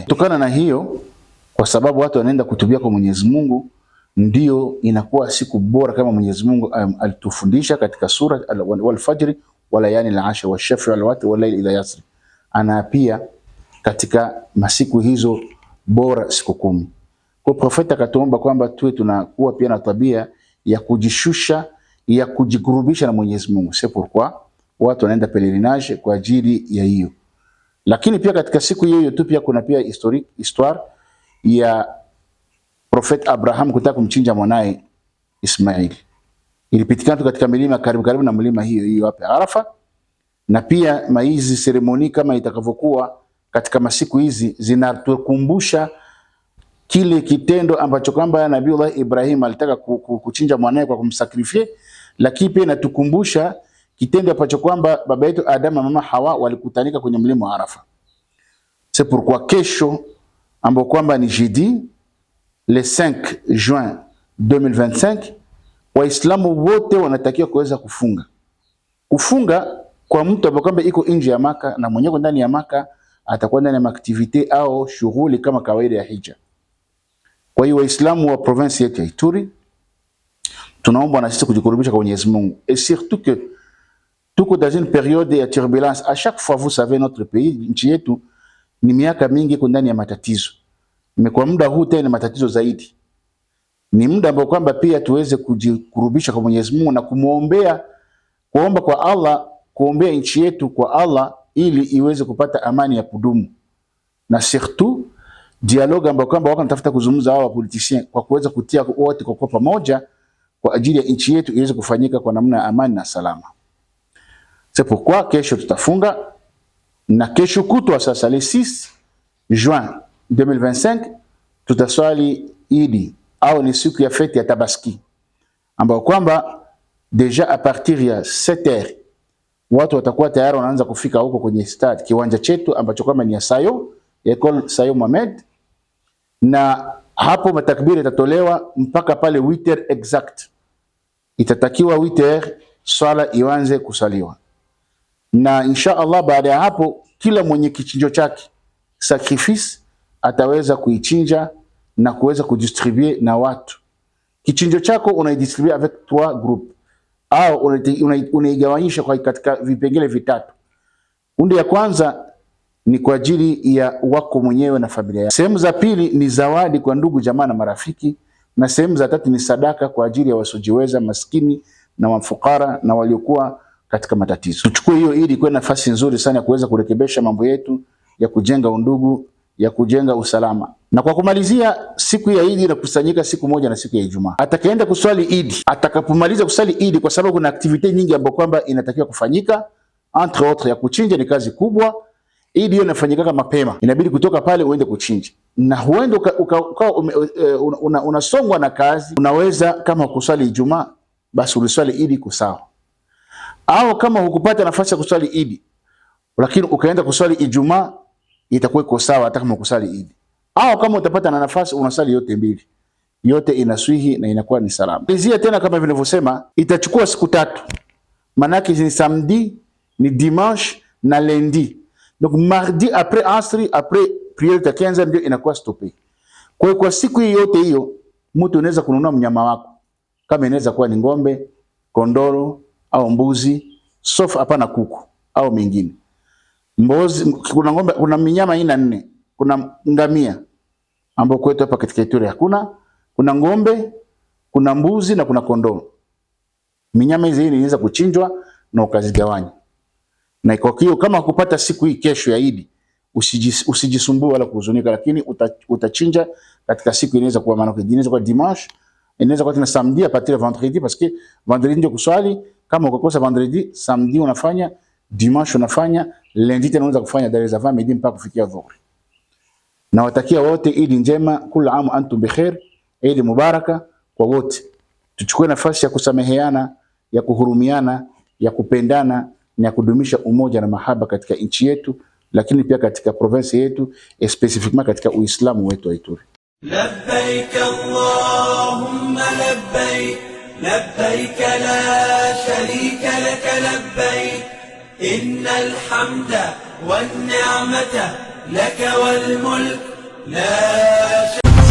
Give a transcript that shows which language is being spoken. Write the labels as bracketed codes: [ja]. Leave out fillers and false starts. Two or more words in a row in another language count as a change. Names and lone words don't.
[sw] Kutokana na hiyo, kwa sababu watu wanaenda kutubia kwa Mwenyezi Mungu, ndio inakuwa siku bora kama Mwenyezi Mungu alitufundisha katika sura Al-Fajr [ar] وليال عشر والشفع والوتر والليل إذا يسر. [sw] Ana pia katika masiku hizo bora siku 10. Kwa profeta akatuomba kwamba tuwe tunakuwa pia na tabia ya kujishusha, ya kujikurubisha na Mwenyezi Mungu. [fr] C'est pourquoi [sw] watu wanaenda pelerinage kwa ajili ya hiyo. Lakini pia katika siku hiyo tu pia kuna pia histoire ya Prophet Abraham kutaka kumchinja mwanae Ismail. Ilipitikana tu katika milima karibu na milima hiyo hapa Arafa. Na pia maizi seremoni kama itakavyokuwa katika masiku hizi zinatukumbusha kile kitendo ambacho kwamba Nabii Ibrahim alitaka kuchinja mwanae kwa kumsakrifie, lakini pia inatukumbusha kitendo ambacho kwamba baba yetu Adam na mama Hawa walikutanika kwenye mlima wa Arafa. [fr] C'est pourquoi [sw] kesho ambao kwamba ni [fr] jeudi le 5 juin 2025, [sw] Waislamu wote wanatakiwa kuweza kufunga. Kufunga kwa mtu ambaye kwamba iko nje ya Maka na mwenyewe ndani ya Maka atakuwa ndani ya activity au shughuli kama kawaida ya hija. Kwa hiyo Waislamu wa province yetu ya Ituri tunaomba na sisi kujikurubisha kwa Mwenyezi Mungu, [fr] et surtout que tuko dans une période de turbulence. À chaque fois, vous savez, notre pays, [sw] nchi yetu ni miaka mingi iko ndani ya matatizo. Kwa muda huu tena matatizo zaidi. Ni muda ambao kwamba pia tuweze kujikurubisha kwa Mwenyezi Mungu na kumuombea, kuomba kwa Allah, kuombea nchi yetu kwa Allah ili iweze kupata amani ya kudumu. Na [fr] surtout dialogue [sw] ambao kwamba wako natafuta kuzungumza hao politiciens kwa kuweza kutia wote kwa pamoja kwa ajili ya nchi yetu iweze kufanyika kwa namna ya amani na salama. [fr] C'est pourquoi [sw] kesho tutafunga, na kesho kutwa sasa [fr] le 6 juin 2025 [sw] tutaswali Idi au ni siku ya fete ya Tabaski, ambao kwamba [fr] deja a partir [sw] ya 7h watu watakuwa tayari wanaanza kufika huko kwenye stade kiwanja chetu ambacho kama ni ya Sayo, Ecole Sayo Mohamed, na hapo matakbiri itatolewa mpaka pale 8h exact. Itatakiwa 8h swala ianze kusaliwa. Na [ar] إن شاء الله [sw] baada ya hapo kila mwenye kichinjo chake sacrifice ataweza kuichinja na kuweza kudistribue na watu. Kichinjo chako unaidistribue [fr] avec 3 groupes [sw] au unaigawanyisha kwa katika vipengele vitatu. Kundi ya kwanza ni kwa ajili ya wako mwenyewe na familia yako. Sehemu za pili ni zawadi kwa ndugu jamaa na marafiki, na sehemu za tatu ni sadaka kwa ajili ya wasiojiweza, maskini na mafukara na waliokuwa katika matatizo. Tuchukue hiyo ili kuwe nafasi nzuri sana ya kuweza kurekebisha mambo yetu ya kujenga undugu, ya kujenga usalama. Na kwa kumalizia, siku ya Idi inakusanyika siku moja na siku ya Ijumaa. Atakaenda kuswali Idi, atakapomaliza kuswali Idi, kwa sababu kuna activity nyingi ambapo kwamba inatakiwa kufanyika, [fr] entre autres [sw] ya kuchinja ni kazi kubwa. Idi hiyo inafanyika mapema, inabidi kutoka pale uende kuchinja. Na huenda unasongwa na kazi, unaweza kama kuswali Ijumaa basi uliswali Idi kusawa. Au kama hukupata nafasi ya kuswali Idi lakini ukaenda kuswali Ijumaa, itakuwa iko sawa hata kama kuswali Idi. Au kama utapata na nafasi unasali yote mbili. yote inaswihi na inakuwa ni salama. Lizia tena kama vinavyosema itachukua siku 3. Manake ni samedi, ni dimanche na lundi. [fr] Donc mardi après asri, après prière ya 15 [sw] ndio inakuwa [fr] stoppé. [sw] Kwa siku hii yote hiyo mtu unaweza kununua mnyama wako. Kama inaweza kuwa ni ng'ombe, kondoro au mbuzi, sauf hapana kuku au mengine. Mbuzi, kuna ng'ombe, kuna minyama aina 4. Kuna ngamia ambao kwetu hapa katika Ituri hakuna, kuna ng'ombe, kuna mbuzi na kuna kondoro. Minyama hizi inaweza kuchinjwa na ukazigawanya. Na kwa hiyo kama kupata siku hii kesho ya Eid, usijisumbue wala kuhuzunika, lakini utachinja katika siku inaweza kuwa maana inaweza kuwa dimanche, inaweza kuwa tena [fr] samedi à partir de vendredi, parce que vendredi [sw] ndio kuswali. Kama ukakosa vendredi, samedi unafanya, dimanche unafanya, lundi tena unaweza kufanya dari za midi mpaka kufikia dhuhuri. Na watakia wote Eid njema, [ar] كل عام أنتم بخير, عيد مبارك [sw] kwa wote. Tuchukue nafasi ya kusameheana, ya kuhurumiana, ya kupendana na kudumisha umoja na mahaba katika nchi yetu, lakini pia katika province yetu, specifically katika Uislamu wetu wa Ituri. [ar] لبيك اللهم لبيك، لبيك لا شريك لك لبيك، إن الحمد والنعمة لك والملك لا